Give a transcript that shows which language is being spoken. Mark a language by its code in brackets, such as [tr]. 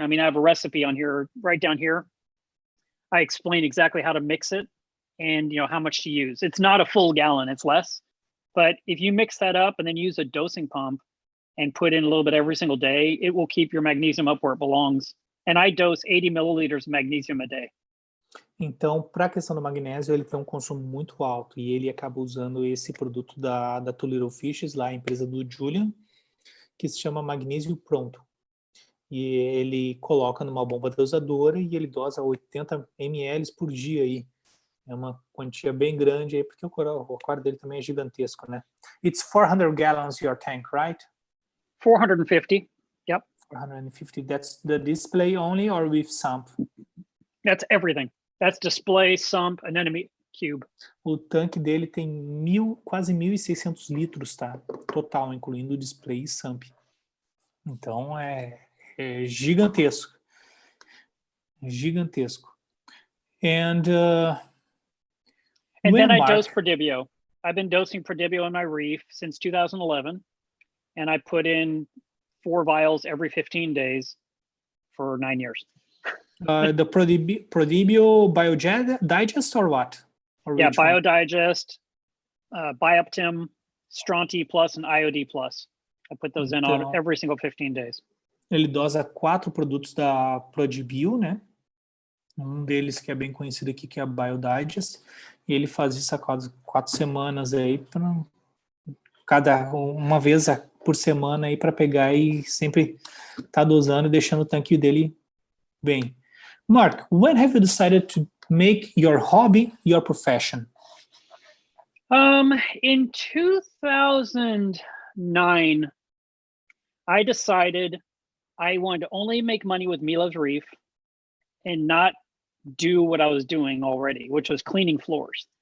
[en] I mean, I have a recipe on here, right down here. I explain exactly how to mix it and how much to use. It's not a full gallon, it's less. But if you mix that up and then use a dosing pump and put in a little bit every single day, it will keep your magnesium up where it belongs. And I dose 80 milliliters of magnesium a day. [pt] Então, para a questão do magnésio, ele tem um consumo muito alto e ele acaba usando esse produto da Two Little Fishies, lá a empresa do Julian, que se chama Magnésio Pronto. E ele coloca numa bomba dosadora e ele dosa 80 ml por dia aí. É uma quantia bem grande aí, porque o aquário dele também é gigantesco, né? [en] It's 400 gallons your tank, right? 450. Yep. 450. That's the display only or with sump? That's everything. That's display, sump, anemone cube. [pt] O tanque dele tem quase 1.600 litros, tá? Total, incluindo o display e sump. Então, é gigantesco. Gigantesco. [en] And then I Mark, dose Prodibio. I've been dosing Prodibio in my reef since 2011, and I put in 4 vials every 15 days for 9 years. The Prodibio Biodigest or what? Or yeah, which one? Biodigest, Bioptim, Stronti Plus, and IOD Plus. I put those in on every single 15 days. [pt] Ele dosa 4 produtos da Prodibio, né? Um deles que é bem conhecido aqui, que é a Biodigest. E ele faz isso há 4 semanas aí, uma vez por semana aí para pegar e sempre tá dosando e deixando o tanque dele bem. [en] Mark, when have you decided to make your hobby your profession? In 2009, I decided I wanted to only make money with MelevsReef and not do what I was doing already, which was cleaning floors.